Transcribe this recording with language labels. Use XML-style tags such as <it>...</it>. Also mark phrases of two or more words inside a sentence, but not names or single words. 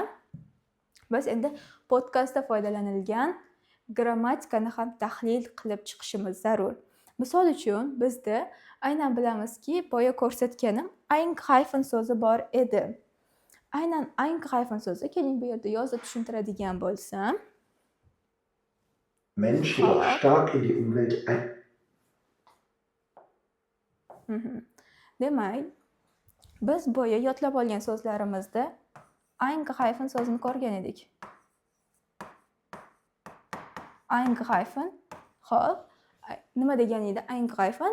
<uz>Biz endi podkastda foydalanilgan grammatikani ham tahlil qilib chiqishimiz zarur. Misol uchun, bizda aynan bilamizki, boya ko'rsatganim eingreifen so'zi bor edi. Aynan eingreifen so'zi, keling bu yerda yozib tushuntiradigan bo'lsam,</uz> <de>Mensch jedoch stark in die Umwelt ein.</de> <uz>Demak, biz boya yodlab olgan so'zlarimizda eingreifen so'zini ko'rgan edik. Eingreifen, xo'p, nima degani edi eingreifen?</uz>